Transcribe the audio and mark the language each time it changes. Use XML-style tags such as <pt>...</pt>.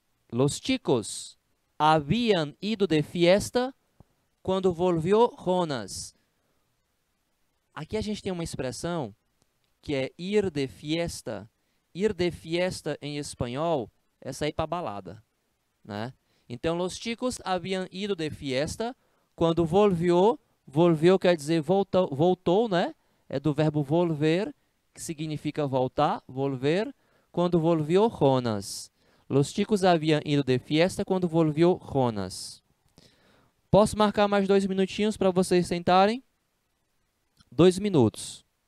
<es>Los chicos habían ido de fiesta quando volvió Jonas.</es> <pt>Aqui a gente tem uma expressão que é ir de fiesta. Ir de fiesta em espanhol é sair para balada, né? Então,</pt> <es>los chicos habían ido de fiesta quando volvió.</es> <pt>Volvió quer dizer voltou, né? É do verbo volver, que significa voltar, volver.</pt> <es>Quando volvió Jonas. Los chicos habían ido de fiesta quando volvió Jonas.</es> <pt>Posso marcar mais 2 minutinhos para vocês sentarem? 2 minutos.</pt>